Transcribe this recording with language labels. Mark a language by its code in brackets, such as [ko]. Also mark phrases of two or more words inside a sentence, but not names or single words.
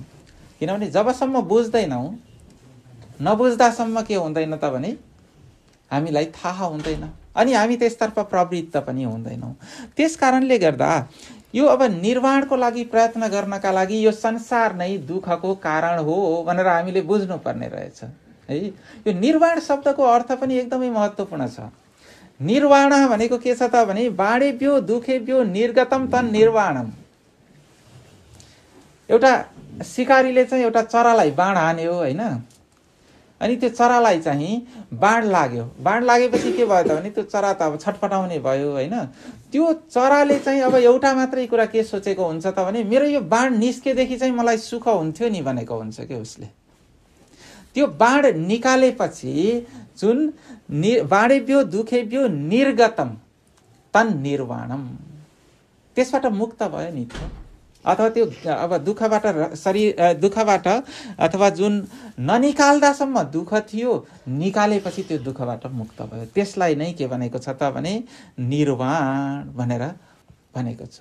[ne] किनभने जबसम्म बुझ्दैनौँ, नबुझ्दासम्म के हुँदैन त भने हामीलाई थाहा हुँदैन अनि हामी त्यसतर्फ प्रवृत्त पनि हुँदैनौँ। त्यस कारणले गर्दा यो अब निर्वाणको लागि प्रयत्न गर्नका लागि यो संसार नै दुःखको कारण हो भनेर हामीले बुझ्नुपर्ने रहेछ है। यो निर्वाण शब्दको अर्थ पनि एकदमै महत्त्वपूर्ण छ। निर्वाण भनेको के छ त भने [sa] बाणेभ्यो दुखेभ्यो निर्गतम तन् निर्वाणम। [ne] एउटा शिकारीले चाहिँ एउटा चरालाई बाण हान्यो होइन, अनि त्यो चरालाई चाहिँ बाण लाग्यो। बाण लागेपछि के भयो त भने त्यो चरा त अब छटपटाउने भयो होइन। त्यो चराले चाहिँ अब एउटा मात्रै कुरा के सोचेको हुन्छ त भने मेरो यो बाण निस्केदेखि चाहिँ मलाई सुख हुन्थ्यो नि भनेको हुन्छ के उसले। त्यो बाण निकालेपछि जुन [sa] बाणेभ्यो दुखेभ्यो निर्गतम तन् निर्वाणम, [ne] त्यसबाट मुक्त भयो नि त। अथवा त्यो अब दुःखबाट अथवा जुन ननिकाल्दासम्म दुःख थियो, निकालेपछि त्यो दुःखबाट मुक्त भयो। त्यसलाई नै के भनेको छ त भने निर्वाण भनेर भनेको छ।